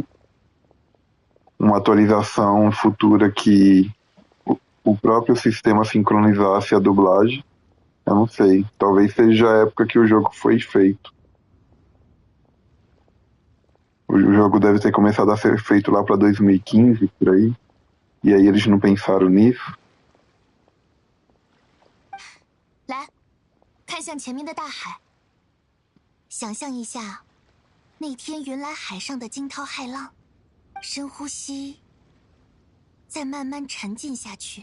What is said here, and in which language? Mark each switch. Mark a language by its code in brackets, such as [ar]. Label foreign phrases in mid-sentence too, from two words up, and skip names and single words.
[pt] Uma atualização futura que o próprio sistema sincronizasse a dublagem. Eu não sei. Talvez seja a época que o jogo foi feito. O jogo deve ter começado a ser feito lá para 2015, por aí. E aí eles não pensaram nisso. [zh] 来，看向前面的大海，想象一下那天云来海上的惊涛骇浪，深呼吸，再慢慢沉浸下去。